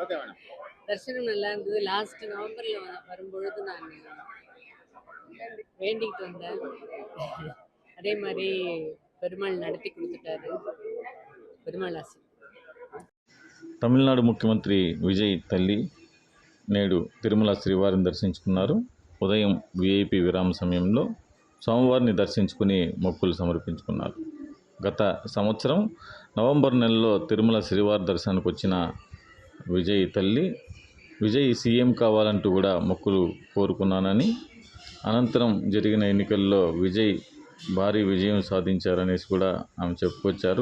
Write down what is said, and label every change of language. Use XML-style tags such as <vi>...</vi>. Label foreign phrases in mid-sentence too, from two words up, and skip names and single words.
<en>Okay madam.</en> <ta>தரிசனம் நல்லா இருந்தது.</ta> <en>last November</en> <ta>வரும்பொழுது நான் வேண்டிக்கிட்டு வந்தேன். அதே மாதிரி பெருமாள் நடத்தி கொடுத்துட்டாரு.</ta> <te>పెరుమాళ్ ఆశ. తమిళనాడు ముఖ్యమంత్రి విజయ్ తల్లి నేడు తిరుమల శ్రీవారిని దర్శించుకున్నారు. ఉదయం విఐపి విరామ సమయంలో స్వామివారిని దర్శించుకుని మొక్కులు సమర్పించుకున్నారు. గత సంవత్సరం నవంబర్ నెలలో తిరుమల శ్రీవారి దర్శనానికి వచ్చిన విజయ్ తల్లి విజయ్ సీఎం కావాలంటూ కూడా మొక్కులు కోరుకున్నానని, అనంతరం జరిగిన ఎన్నికల్లో విజయ్ భారీ విజయం సాధించారనేసి కూడా ఆమె చెప్పుకొచ్చారు.</te>